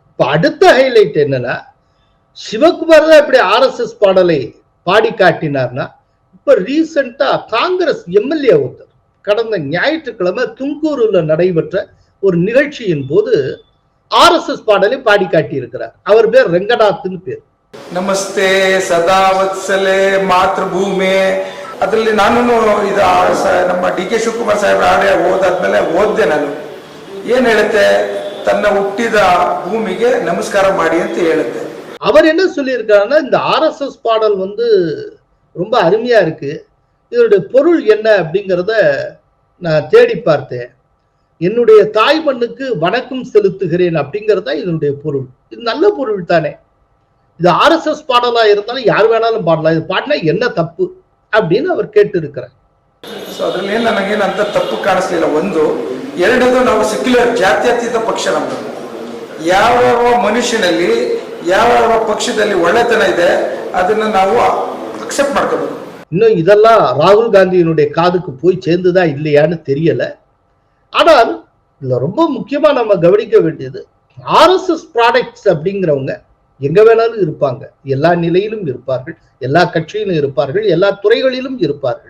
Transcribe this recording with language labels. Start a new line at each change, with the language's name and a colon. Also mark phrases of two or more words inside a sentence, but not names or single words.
Tamil: இப்ப அடுத்த ஹைலைட் என்னன்னா, சிவகுமார் தான் இப்படி RSS பாடலை பாடி காட்டினார்னா, இப்ப ரீசெண்டா காங்கிரஸ் MLA ஒருத்தர் கடந்த ஞாயிற்றுக்கிழமை தும்கூருல நடைபெற்ற ஒரு நிகழ்ச்சியின் போது RSS பாடலை பாடி காட்டி இருக்கிறார். அவர் பேர் ரெங்கநாத்னு பேர்.
Kannada: ನಮಸ್ತೆ ಸದಾ ವತ್ಸಲೆ ಮಾತೃಭೂಮಿ ಅದರಲ್ಲಿ ನಾನು ಇದು ನಮ್ಮ ಡಿ.ಕೆ. ಶಿವಕುಮಾರ್ ಸಾಹೇಬ್ರ ಹಾಡೆ ಓದಾದ್ಮೇಲೆ ಓದ್ದೆ. ನಾನು ಏನ್ ಹೇಳುತ್ತೆ, ತನ್ನ ಹುಟ್ಟಿದ ಭೂಮಿಗೆ ನಮಸ್ಕಾರ ಮಾಡಿ ಅಂತ ಹೇಳುತ್ತೆ.
Tamil: அவர் என்ன சொல்லியிருக்காருன்னா, இந்த RSS பாடல் வந்து ரொம்ப அருமையா இருக்கு, இதனுடைய பொருள் என்ன அப்படிங்கிறத நான் தேடி பார்த்தேன். என்னுடைய தாய் மண்ணுக்கு வணக்கம் செலுத்துகிறேன் அப்படிங்கிறதா இதனுடைய பொருள். இது நல்ல பொருள் தானே. இது RSS பாடலா இருந்தாலும் யார் வேணாலும் பாடலாம், இது பாடினா என்ன தப்பு அப்படின்னு அவர் கேட்டு இருக்கிறார்.
Kannada: ಸೊ ಅದ್ರಲ್ಲಿ ನನಗೇನಂತ ತಪ್ಪು ಕಾಣಿಸ್ಲಿಲ್ಲ. ಒಂದು, ಎರಡದು, ನಾವು ಸೆಕ್ಯುಲರ್ ಜಾತ್ಯತೀತ ಪಕ್ಷ ನಮ್ದು. ಯಾವ ಮನುಷ್ಯನಲ್ಲಿ ಯಾವ ಪಕ್ಷದಲ್ಲಿ ಒಳ್ಳೆತನ ಇದೆ ಅದನ್ನ ನಾವು அக்செப்ட் ಮಾಡ್ಕೋಬೇಕು.
Tamil: இன்னும் இதெல்லாம் ராகுல் காந்தியினுடைய காதுக்கு போய் சேர்ந்துதா இல்லையான்னு தெரியல. ஆனால் இதுல ரொம்ப முக்கியமா நம்ம கவனிக்க வேண்டியது, RSS ப்ராடக்ட்ஸ் அப்படிங்கிறவங்க எங்க வேணாலும் இருப்பாங்க, எல்லா நிலையிலும் இருப்பார்கள், எல்லா கட்சியிலும் இருப்பார்கள், எல்லா துறைகளிலும் இருப்பார்கள்.